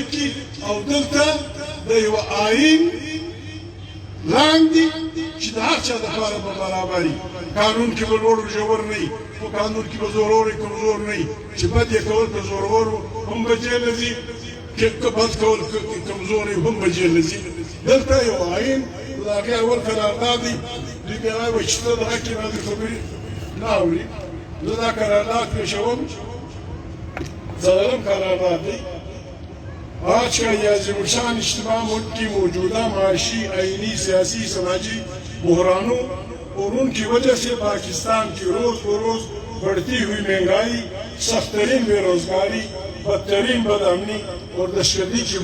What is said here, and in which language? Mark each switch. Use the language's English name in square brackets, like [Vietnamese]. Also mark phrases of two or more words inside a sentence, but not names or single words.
[Pashto] کړي او دلته د یو آئین لاندې چې د هر چا دپاره به برابري قانون کې به لوړ ژور نه وي په قانون کې به زورور کمزور نه وي چې بد یې کول که زورور هم به جیل ځي که بد کول کمزور هم به جیل ځي دلته یو آئین د هغې اول قرارداد دی دوی بیا وایي چې ته دغه کې باندې خبرې نه اوري زه دا قرارداد پیشوم څلورم قرارداد دی [Urdu] آج کا یہ عظیم الشان اجتماع ملک کی موجودہ معاشی آئینی سیاسی سماجی بحرانوں اور ان کی وجہ سے پاکستان کی روز بروز بڑھتی ہوئی مہنگائی سخت ترین بے روزگاری بدترین بدامنی اور دہشتگردی کی